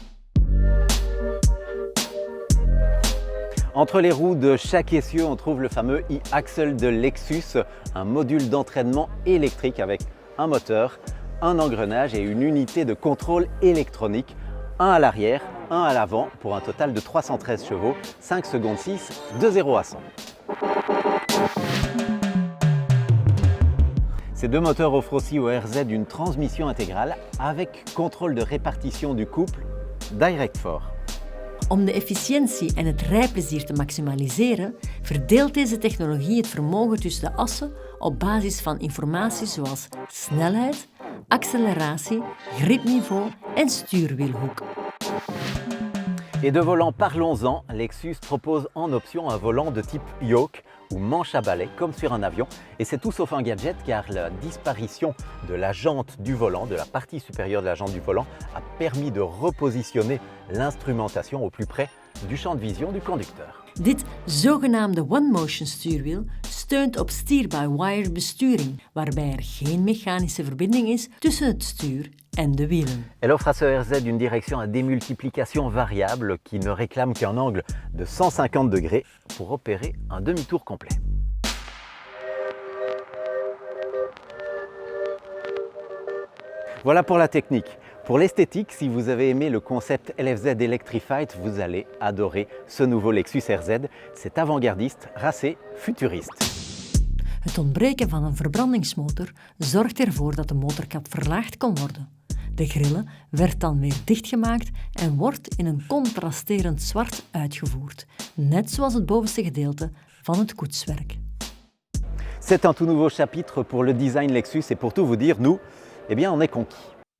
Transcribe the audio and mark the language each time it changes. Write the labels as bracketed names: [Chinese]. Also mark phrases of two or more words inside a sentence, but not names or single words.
[French] Entre les roues de chaque essieu, on trouve le fameux e-axle de Lexus, un module d'entraînement électrique avec un moteur, un engrenage et une unité de contrôle électronique, un à l'arrière, un à l'avant, pour un total de 313 chevaux, 5 secondes 6, de 0 à 100. Ces deux moteurs offrent aussi au RZ une transmission intégrale avec contrôle de répartition du couple Direct-4. [Dutch] Om de efficiëntie en het rijplezier te maximaliseren, verdeelt deze technologie het vermogen tussen de assen op basis van informatie zoals snelheid, acceleratie, gripniveau en stuurwielhoek. [French] Et de volant, parlons-en. Lexus propose en option un volant de type yoke ou manche à balai comme sur un avion. Et c'est tout sauf un gadget car la disparition de la jante du volant, de la partie supérieure de la jante du volant, a permis de repositionner l'instrumentation au plus près du champ de vision du conducteur. [Dutch] Dit zogenaamde one-motion stuurwiel steunt op steer-by-wire besturing, waarbij er geen mechanische verbinding is tussen het stuur en de wielen. [French] Elle offre à ce RZ une direction à démultiplication variable qui ne réclame qu'un angle de 150 degrés pour opérer un demi-tour complet. Voilà pour la technique. Pour l'esthétique, si vous avez aimé le concept LFZ Electrified, vous allez adorer ce nouveau Lexus RZ. C'est avant-gardiste, racé, futuriste. [Dutch] Het ontbreken van een verbrandingsmotor zorgt ervoor dat de motorkap verlaagd kon worden. De grille werd dan weer dichtgemaakt en wordt in een contrasterend zwart uitgevoerd, net zoals het bovenste gedeelte van het koetswerk. [French] C'est un tout nouveau chapitre pour le design Lexus et pour tout vous dire, nous, eh bien, on est conquis.